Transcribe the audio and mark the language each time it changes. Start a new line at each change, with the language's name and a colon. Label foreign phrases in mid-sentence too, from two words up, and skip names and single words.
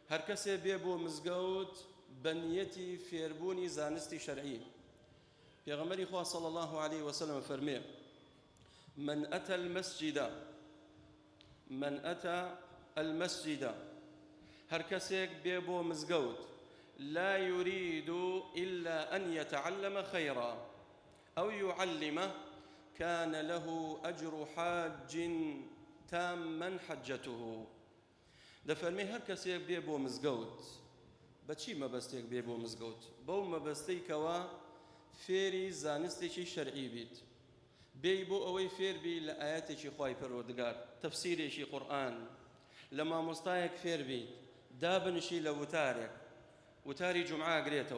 Central Kurdish: هەر کەسێ بێ بۆ مزگەوت بە نیەتی فێربوونی زانستی شەرعی. پێغەمبەری خوا
Arabic: صلی الله عليه وسلم فەرمێ: من أتى المسجد
Central Kurdish: هەر کەسێک بێ بۆ مزگەوت
Arabic: لا يريد إلا أن يتعلم خيرا أو يعلمه كان له أجر حاج تاما حجته.
Central Kurdish: دەفەرمێ هەر کەسێک بێ بۆ مزگەوت، بەچی مەبەستێک بێ بۆ مزگەوت؟ بەو مەبەستەی کەوا فێری زانستێکی شەرعی بیت، بێی بۆ ئەوەی فێر بی لە ئاەتێکی خوای پەروەردگار، تەفسیرێکی قورئان، لە مامۆستایەک فێر بیت، دابنشی لە وتارێک، وتاری جومعە ئەگرێتەوە.